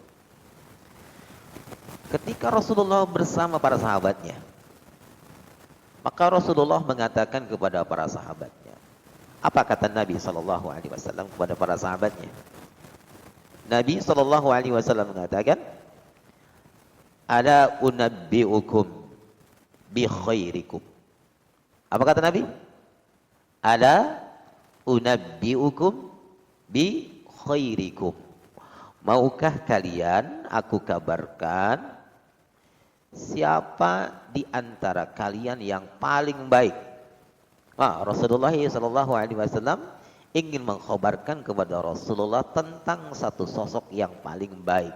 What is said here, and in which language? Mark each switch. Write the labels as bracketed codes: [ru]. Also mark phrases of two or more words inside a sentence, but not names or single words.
[id] Ketika Rasulullah bersama para sahabatnya, maka Rasulullah mengatakan kepada para sahabatnya. Apa kata Nabi SAW kepada para sahabatnya? Nabi SAW mengatakan, [ar] "ألا أنبئكم بخيركم." [id] Apa kata Nabi? [ar] "ألا أنبئكم بخيركم." [id] Maukah kalian aku kabarkan siapa di antara kalian yang paling baik? Rasulullah SAW ingin mengkhabarkan kepada Rasulullah tentang satu sosok yang paling baik.